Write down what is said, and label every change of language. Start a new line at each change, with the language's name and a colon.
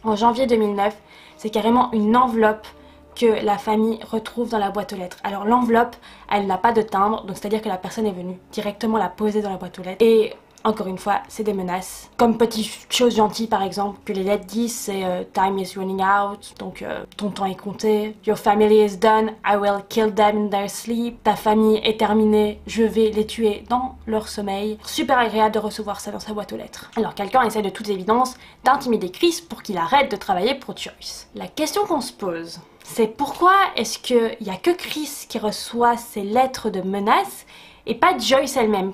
French: En janvier 2009, c'est carrément une enveloppe que la famille retrouve dans la boîte aux lettres. Alors l'enveloppe, elle n'a pas de timbre, donc c'est-à-dire que la personne est venue directement la poser dans la boîte aux lettres. Et encore une fois, c'est des menaces. Comme petite chose gentille par exemple, que les lettres disent, c'est
English: time is running out,
French: donc ton temps est compté.
English: Your family is done, I will kill them in their sleep.
French: Ta famille est terminée, je vais les tuer dans leur sommeil. Super agréable de recevoir ça dans sa boîte aux lettres. Alors quelqu'un essaie de toute évidence d'intimider Chris pour qu'il arrête de travailler pour Joyce. La question qu'on se pose, c'est pourquoi est-ce qu'il n'y a que Chris qui reçoit ces lettres de menaces et pas Joyce elle-même?